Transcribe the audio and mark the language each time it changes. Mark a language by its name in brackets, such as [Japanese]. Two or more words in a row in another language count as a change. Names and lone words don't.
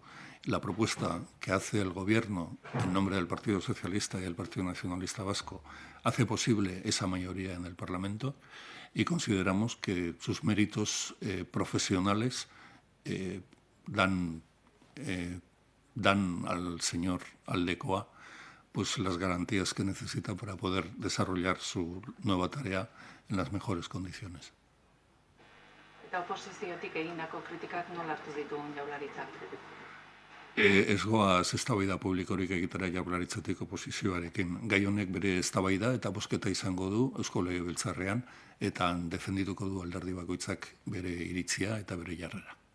[Spanish] La propuesta que hace el Gobierno en nombre del Partido Socialista y del Partido Nacionalista Vasco hace posible esa mayoría en el Parlamento y consideramos que sus méritos profesionales dan al señor Aldekoa pues las garantías que necesita para poder desarrollar su nueva tarea en las mejores condiciones. [Basque] Eta oposiziotik egindako kritikak nola hartu ditugun Jaurlaritzak? Ez goaz eztabaida publikorik egitera Jaurlaritzatik oposizioarekin. Gai honek bere eztabaida eta bozketa izango du Eusko Legebiltzarrean eta defendituko du alderdi bakoitzak bere iritzia eta bere jarrera.